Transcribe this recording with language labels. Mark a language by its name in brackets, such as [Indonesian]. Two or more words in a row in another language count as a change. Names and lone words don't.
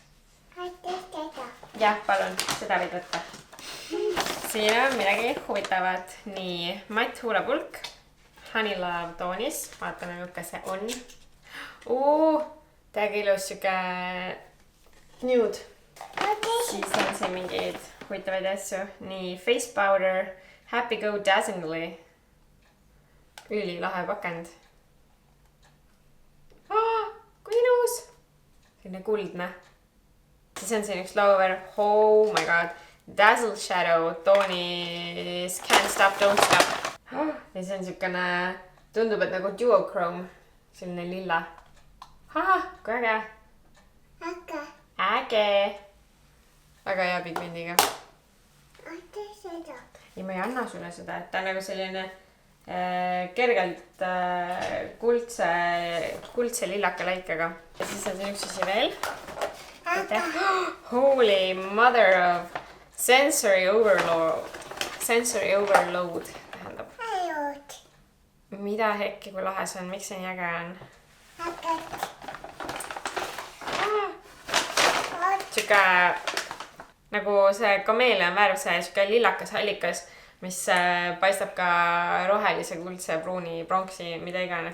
[Estonian] Jah, palun, seda võid võtta. Siin on midagi huvitavat. Nii, matt huulepulk. Honey Love toonis. Vaatame, milline see on. Täiega ilus siuke nude. Siis on siin mingeid huvitavaid asju. Nii, [English] face powder. Happy Go Dazzingly. [Estonian] Üli lahe pakend. Kui ilus. Selline kuldne. Siis on siin üks lauver. [English] Oh my god. [Estonian] Dazzle Shadow toonis Can't Stop, Don't Stop. Ja siis on siukene, tundub, et nagu duochrome. Selline lilla. Kui äge. Äge. Väga hea pigmendiga. Ja ma ei anna sulle seda, et ta on nagu selline kergelt kuldse lillaka läikega. Ja siis on siin üks asi veel. [English] Holy mother of sensory overload. Sensory overload [Estonian] tähendab. Mida hekki, kui lahe see on? Miks see nii äge on? Siuke nagu see kameelion värv, see siuke lillakas hallikas, mis paistab ka rohelise, kuldse, pruuni, pronksi, mida iganes.